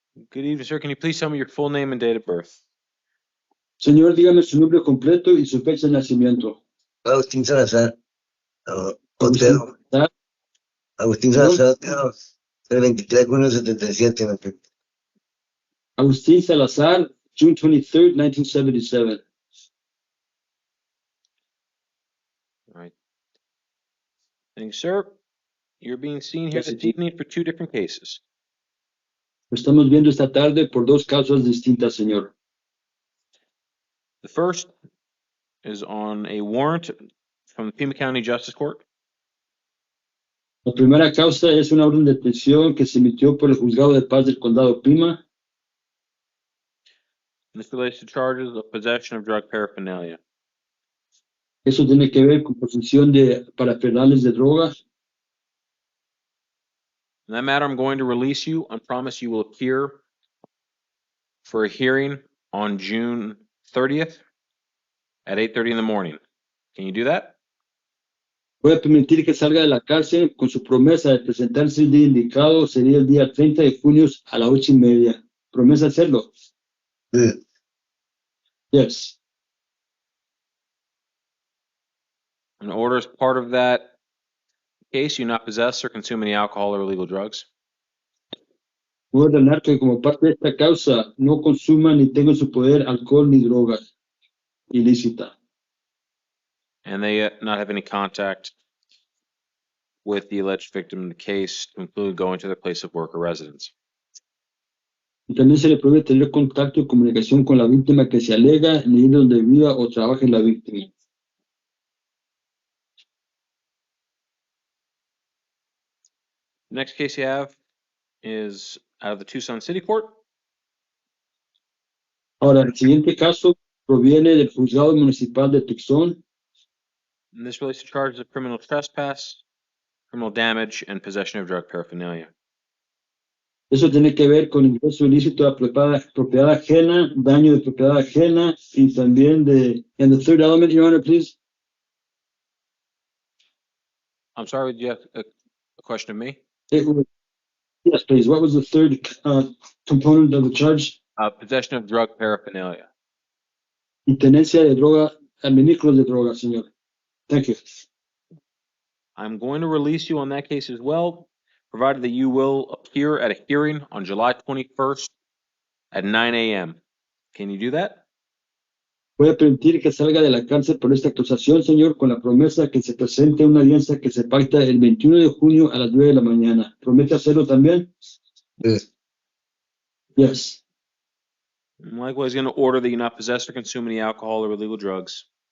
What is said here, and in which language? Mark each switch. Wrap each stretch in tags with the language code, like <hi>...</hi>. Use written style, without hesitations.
<en>Good evening, sir. Can you please tell me your full name and date of birth?</en> <es>Señor, dígame su nombre completo y su fecha de nacimiento. Agustín Salazar. Agustín Otero. Salazar. Agustín Perdón. Salazar Otero. El 23 de junio del 77.</es> <en>Agustín Salazar, June 23rd, 1977. All right. Thank you, sir. You're being seen here Yes, this evening for two different cases.</en> <es>Lo estamos viendo esta tarde por dos causas distintas, señor.</es> <en>The first is on a warrant from the Pima County Justice Court.</en> <es>La primera causa es una orden de detención que se emitió por el Juzgado de Paz del Condado Pima.</es> <en>And this relates to charges of possession of drug paraphernalia.</en> <es>Eso tiene que ver con posesión de parafernales de drogas.</es> <en>In that matter, I'm going to release you and promise you will appear for a hearing on June 30th at 8:30 in the morning. Can you do that?</en> <es>Voy a permitir que salga de la cárcel con su promesa de presentarse el día indicado, sería el día 30 de junio a las 8:30. ¿Promesa hacerlo? Sí.</es> <en>Yes. An order as part of that case, you not possess or consume any alcohol or illegal drugs.</en> <es>Voy a ordenar que como parte de esta causa no consuma ni tenga en su poder alcohol ni drogas ilícitas.</es> <en>And they not have any contact with the alleged victim in the case, to include going to their place of work or residence.</en> <es>Y también se le prohíbe tener contacto y comunicación con la víctima que se alega ni ir donde viva o trabaje la víctima.</es> <en>The next case you have is out of the Tucson City Court.</en> <es>Ahora, el siguiente caso proviene del Juzgado Municipal de Tucson.</es> <en>And this relates to charges of criminal trespass, criminal damage, and possession of drug paraphernalia.</en> <es>Eso tiene que ver con ingreso ilícito a propiedad ajena, daño de propiedad ajena y también de...</es> <en>And the third element, Your Honor, please. I'm sorry, do you have a question of me? Yes, please. What was the third component of the charge? Possession of drug paraphernalia.</en> <es>Y tenencia de droga, administros de droga, señor.</es> <en>Thank you. I'm going to release you on that case as well, provided that you will appear at a hearing on July 21st at 9 a.m. Can you do that?</en> <es>Voy a permitir que salga de la cárcel por esta acusación, señor, con la promesa que se presente una alianza que se pacta el 21 de junio a las 9 de la mañana. ¿Promete hacerlo también? Sí.</es> <en>Yes. I'm likewise going to order that you not possess or consume any alcohol or illegal drugs.</en>